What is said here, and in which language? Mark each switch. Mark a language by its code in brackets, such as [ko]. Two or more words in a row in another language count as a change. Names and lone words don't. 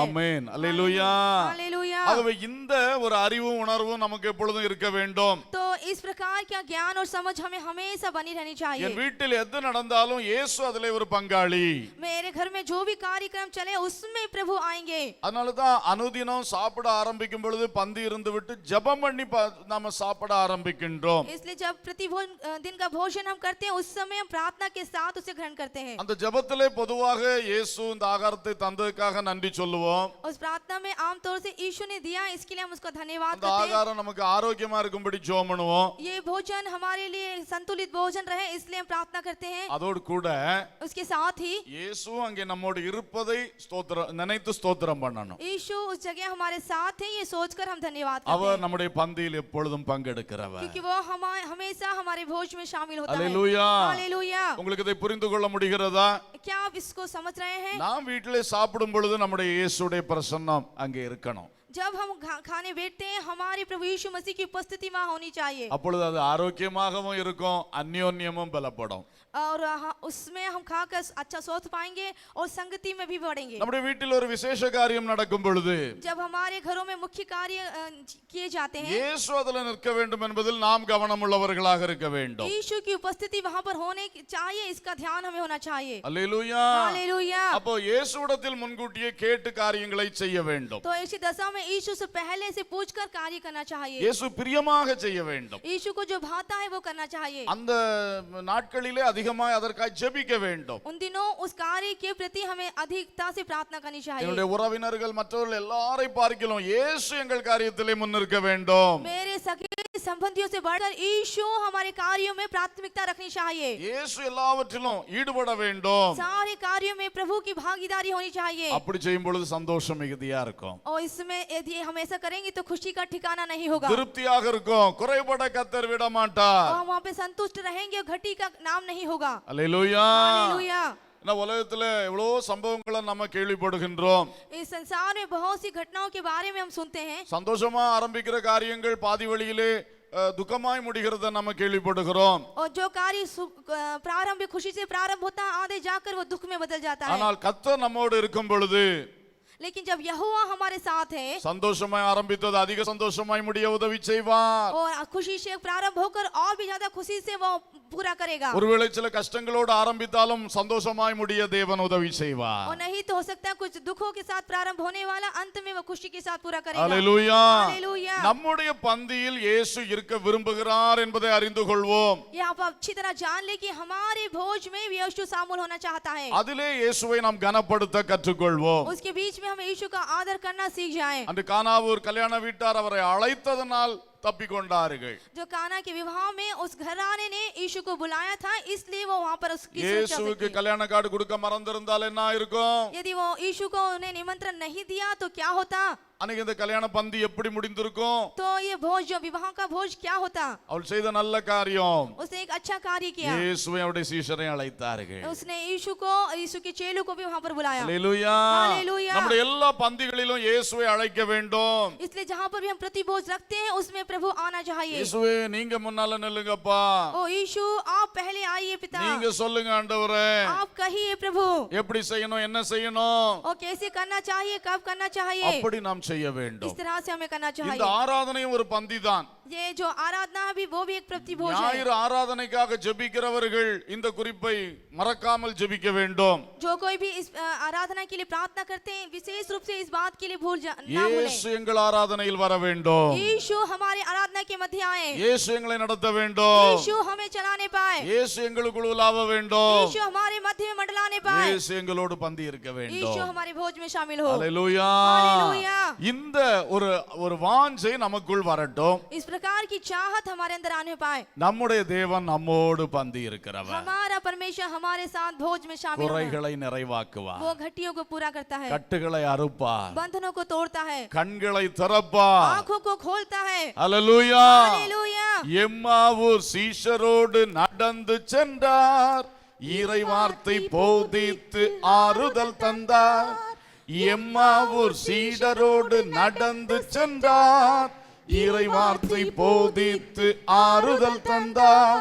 [ta] ஆமென். அல்லேலூயா. [hi] हालेलुया। [ta] ஆகவே இந்த ஒரு அறிவும் உணர்வும் நமக்கு எப்பொழுதும் இருக்க வேண்டும். [hi] तो इस प्रकार का ज्ञान और समझ हमें हमेशा बनी रहनी चाहिए। [ta] என் வீட்டில் எது நடந்தாலும் இயேசு அதிலே ஒரு பங்காளி. [hi] मेरे घर में जो भी कार्यक्रम चले उसमें प्रभु आएंगे। [ta] அதனால தான் அனுதினம் சாப்பிட ஆரம்பிக்கும் பொழுது பந்தி இருந்து விட்டு ஜெபம் பண்ணி நாம சாப்பிட ஆரம்பிக்கின்றோம். [hi] इसलिए जब दिन का भोजन हम करते हैं उस समय हम प्रार्थना के साथ उसे ग्रहण करते हैं। [ta] அந்த ஜெபத்திலே பொதுவாக இயேசு இந்த ஆகாரத்தை தந்ததுக்காக நன்றி சொல்லுவோம். [hi] उस प्रार्थना में आमतौर से यीशु ने दिया इसके लिए हम उसका धन्यवाद [ta] அந்த [hi] करते हैं। [ta] ஆகாரம் நமக்கு ஆரோக்கியமா இருக்கும்படி ஜெபம் பண்ணுவோம். [hi] ये भोजन हमारे लिए संतुलित भोजन रहे इसलिए हम प्रार्थना करते हैं। [ta] அதோடு கூட [hi] उसके साथ ही [ta] இயேசு அங்கே நம்மோடு இருப்பதை நினைத்து ஸ்தோத்திரம் பண்ணணும். [hi] यीशु उस जगह हमारे साथ है ये सोचकर हम धन्यवाद करते [ta] அவர் [hi] हैं [ta] நம்முடைய பந்தியில் எப்பொழுதும் பங்கெடுக்கிறவர். [hi] क्योंकि वो हमेशा हमारे भोज में शामिल होता है। [ta] அல்லேலூயா. [hi] हालेलुया। [ta] உங்களுக்கு இதை புரிந்து கொள்ள முடிகிறதா? [hi] क्या आप इसको समझ रहे हैं? [ta] நாம் வீட்டிலே சாப்பிடும் பொழுது நம்முடைய இயேசுடைய பிரசன்னம் அங்கே இருக்கணும். [hi] जब हम खाने बैठते हैं हमारे प्रभु यीशु मसीह की उपस्थिति वहां होनी चाहिए [ta] அப்பொழுது அது ஆரோக்கியமாகவும் இருக்கும், அந்யோன்யமும் பலப்படும். [hi] और उसमें हम खाकर अच्छा स्वास्थ्य पाएंगे और संगति में भी बढ़ेंगे। [ta] நம்முடைய வீட்டில் ஒரு விசேஷ காரியம் நடக்கும் பொழுது [hi] जब हमारे घरों में मुख्य कार्य किए जाते हैं [ta] இயேசு அதில் நிற்க வேண்டும் என்பதில் நாம் கவனமுள்ளவர்களாக இருக்க வேண்டும். [hi] यीशु की उपस्थिति वहां पर होने चाहिए, इसका ध्यान हमें होना चाहिए। [ta] அல்லேலூயா. [hi] हालेलुया। [ta] அப்போ இயேசுவிடத்தில் முன்கூட்டியே கேட்டு காரியங்களை செய்ய வேண்டும். [hi] तो ऐसी दशा में यीशु से पहले से पूछकर कार्य करना चाहिए। [ta] இயேசு பிரியமாக செய்ய வேண்டும். [hi] यीशु को जो भाता है वो करना चाहिए। [ta] அந்த நாட்களிலே அதிகமாக அதற்காக ஜெபிக்க வேண்டும். [hi] उन दिनों उस कार्य के प्रति हमें अधिकता से प्रार्थना करनी चाहिए। [ta] என்னுடைய உறவினர்கள் மற்றவர்கள் எல்லாரை பார்க்கிறோம் இயேசு எங்கள் காரியத்திலே முன்னிற்க வேண்டும். [hi] मेरे सगे संबंधियों से बढ़कर यीशु हमारे कार्यों में प्राथमिकता रखनी चाहिए। [ta] இயேசு எல்லாவற்றிலும் ஈடுபட வேண்டும். [hi] सारे कार्यों में प्रभु की भागीदारी होनी चाहिए। [ta] அப்படி செய்யும் பொழுது சந்தோஷம் மிகுதியா இருக்கும். [hi] और इसमें यदि हम ऐसा करेंगे तो खुशी का ठिकाना नहीं होगा [ta] திருப்தியாக இருக்கும், குறைபட கர்த்தர் விட மாட்டார். [hi] और हम वहाँ पे संतुष्ट रहेंगे और घटी का नाम नहीं होगा। [ta] அல்லேலூயா. [hi] हालेलुया। [ta] இந்த உலகத்துல எவ்வளவு சம்பவங்களை நம்ம கேள்விப்படுகின்றோம். [hi] इस संसार में बहुत सी घटनाओं के बारे में हम सुनते हैं। [ta] சந்தோஷமா ஆரம்பிக்கிற காரியங்கள் பாதி வழியிலே துக்கமாய் முடிகிறத நம்ம கேள்விப்படுகிறோம். [hi] और जो कार्य प्रारंभ खुशी से प्रारंभ होता है आधे जाकर वो दुख में बदल जाता है। [ta] ஆனால் கர்த்தர் நம்மோடு இருக்கும் பொழுது [hi] लेकिन जब यहोवा हमारे साथ है [ta] சந்தோஷமாய் ஆரம்பித்தது அதிக சந்தோஷமாய் முடிய உதவி செய்வார். [hi] और खुशी से प्रारंभ होकर और भी ज्यादा खुशी से वो पूरा करेगा। [ta] ஒருவேளை சில கஷ்டங்களோடு ஆரம்பித்தாலும் சந்தோஷமாய் முடிய தேவன் உதவி செய்வார். [hi] और नहीं तो हो सकता है कुछ दुखों के साथ प्रारंभ होने वाला अंत में वो खुशी के साथ पूरा करेगा। [ta] அல்லேலூயா. [hi] हालेलुया। [ta] நம்முடைய பந்தியில் இயேசு இருக்க விரும்புகிறார் என்பதை அறிந்து கொள்வோம். [hi] ये आप अच्छी तरह जान ले कि हमारे भोज में यीशु शामिल होना चाहता है। [ta] அதிலே இயேசுவை நாம் கனப்படுத்த கற்றுக்கொள்வோம். [hi] उसके बीच में हम यीशु का आदर करना सीख जाएं। [ta] அந்த கானாவூர் கல்யாண வீட்டார் அவரை அழைத்ததனால் தப்பிக்கொண்டார்கள். [hi] जो काना के विवाह में उस घराने ने यीशु को बुलाया था, इसलिए वो वहां पर उसकी सुरक्षा [ta] இயேசுவுக்கு [hi] की। [ta] கல்யாண கார்டு கொடுக்க மறந்திருந்தால் என்ன இருக்கும்? [hi] यदि वो यीशु को उन्हें निमंत्रण नहीं दिया तो क्या होता? [ta] அன்னைக்கு இந்த கல்யாண பந்தி எப்படி முடிந்திருக்கும்? [hi] तो ये भोज, जो विवाह का भोज, क्या होता? [ta] அவள் செய்த நல்ல காரியம், [hi] उसने एक अच्छा कार्य किया। [ta] இயேசுவை அவருடைய சீஷரை அழைத்தார்கள். [hi] उसने यीशु के चेलों को भी वहां पर बुलाया। [ta] அல்லேலூயா. [hi] हालेलूया। [ta] நம்முடைய எல்லா பந்திகளிலும் இயேசுவை அழைக்க வேண்டும். [hi] इसलिए जहां पर भी हम प्रतिभोज रखते हैं उसमें प्रभु आना चाहिए। [ta] இயேசுவே நீங்க முன்னால நில்லுங்கப்பா, [hi] ओ यीशु, आप पहले आइए पिता, [ta] நீங்க சொல்லுங்க ஆண்டவரே, [hi] आप कहिए प्रभु, [ta] எப்படி செய்யணும், என்ன செய்யணும், [hi] और कैसे करना चाहिए, कब करना चाहिए, [ta] அப்படி நாம் செய்ய வேண்டும். [hi] इस तरह से हमें करना [ta] இந்த [hi] चाहिए। [ta] ஆராதனையும் ஒரு பந்தி தான். [hi] ये जो आराधना है वो भी एक प्रतिभोज है। [ta] ஞாயிறு ஆராதனைக்காக ஜெபிக்கிறவர்கள் இந்த குறிப்பை மறக்காமல் ஜெபிக்க வேண்டும். [hi] जो कोई भी इस आराधना के लिए प्रार्थना करते हैं, विशेष रूप से इस बात के लिए ना भूलें। [ta] இயேசு எங்கள் ஆராதனையில் வர வேண்டும். [hi] यीशु हमारे आराधना के मध्य आए। [ta] இயேசு எங்களை நடத்த வேண்டும். [hi] यीशु हमें चलाने पाए। [ta] இயேசு எங்களுக்குள் உலாவ வேண்டும். [hi] यीशु हमारे मध्य में मंडलाने पाए। [ta] இயேசு எங்களோடு பந்தி இருக்க [hi] यीशु [ta] வேண்டும். [hi] हमारे भोज में शामिल हो। [ta] அல்லேலூயா. [hi] हालेलूया। [ta] இந்த ஒரு வாஞ்சை நமக்குள் வரட்டும். [hi] इस प्रकार की चाहत हमारे अंदर आने पाए। [ta] நம்முடைய தேவன் நம்மோடு பந்தி இருக்கிறவர். [hi] हमारा परमेश्वर हमारे साथ भोज में शामिल है। [ta] குறைகளை நிறைவாக்குவார். [hi] वो घटियों को पूरा करता है, [ta] கட்டுகளை அறுப்பார். [hi] बंधनों को तोड़ता है, [ta] கண்களை திறப்பார். [hi] आंखों को खोलता है। [ta] அல்லேலூயா. [hi] हालेलूया। [ta] எம்மாவூர் சீஷரோடு நடந்து சென்றார், இறை வார்த்தை போதித்து ஆறுதல் தந்தார். எம்மாவூர் சீடரோடு நடந்து சென்றார், இறை வார்த்தை போதித்து ஆறுதல் தந்தார்.